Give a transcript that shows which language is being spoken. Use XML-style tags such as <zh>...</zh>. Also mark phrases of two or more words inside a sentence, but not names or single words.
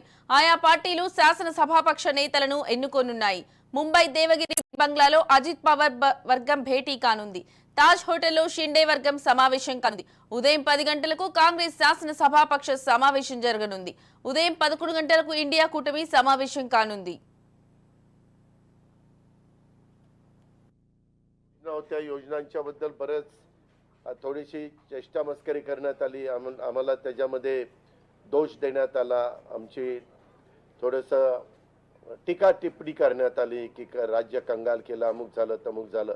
<te>ఆయా పార్టీలు శాసనసభాపక్ష నేతలను ఎన్నుకోనున్నాయి. ముంబై దేవగిరి బంగ్లాలో అజిత్ పవార్ వర్గం భేటీ కానుంది. తాజ్ హోటల్లో షిండే వర్గం సమావేశం కానుంది. ఉదయం 10 గంటలకు కాంగ్రెస్ శాసనసభాపక్ష సమావేశం జరగనుంది. ఉదయం 11 గంటలకు ఇండియా కూటమి సమావేశం కానుంది.</te> <mr>त्या योजनांच्याबद्दल बरेच थोडीशी चेष्टा मस्करी करण्यात आली. आम्हाला त्याच्यामध्ये दोष देण्यात आला. आमची थोडंसं टीका टिप्पणी करण्यात आली की राज्य कंगाल केलं, अमुक झालं तमुक झालं.</mr>